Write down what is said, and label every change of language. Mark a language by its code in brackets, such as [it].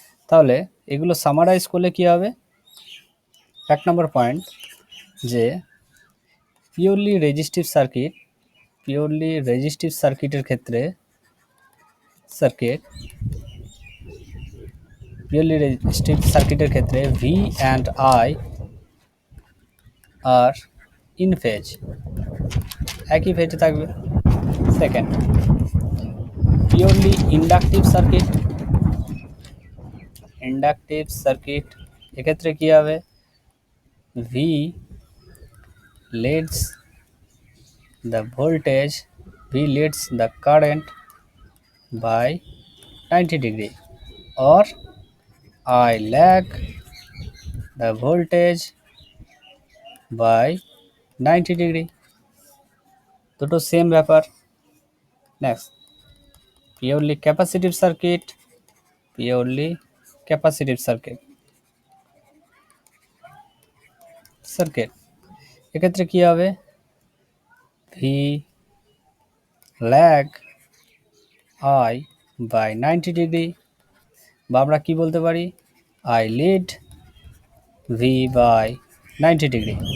[bn] তাহলে এগুলো সামারাইজ করলে কি হবে, 1 নম্বর পয়েন্ট যে purely resistive circuit, purely resistive সার্কিটের ক্ষেত্রে পিওরলি রেজিস্টিভ সার্কিটের ক্ষেত্রে V and I আর in phase, একই ফেজে থাকবে। Second, purely inductive circuit, inductive circuit এক্ষেত্রে কি হবে, V [en] leads the voltage, V leads the current by 90 degree, or I lag the voltage by 90 degree, [bn] দুটো same ব্যাপার। Next, purely capacitive circuit, purely capacitive circuit এক্ষেত্রে কি হবে, V lag I by 90 degree, বা আমরা কি বলতে পারি, I lead V by 90 degree.